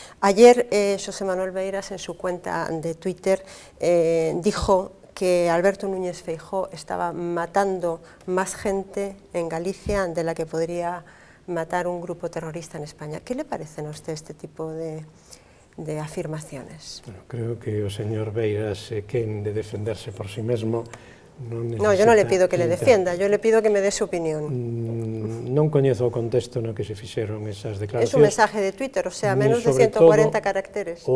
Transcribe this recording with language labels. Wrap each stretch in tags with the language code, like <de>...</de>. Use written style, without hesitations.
<es>Ayer Xosé Manuel Beiras en su cuenta de Twitter dijo que Alberto Núñez Feijóo estaba matando más gente en Galicia de la que podría matar un grupo terrorista en España. ¿Qué le parecen a usted este tipo de afirmaciones?</es> <gl>Bueno, creo que o señor Beiras quen de defenderse por sí mesmo non necesita...</gl> <es>No, yo no le pido que le defienda, yo le pido que me dé su opinión.</es> <gl>Non coñezo o contexto no que se fixeron esas declaracións.</gl> <es>Es un mensaje de Twitter, o sea, menos de 140 caracteres.</es>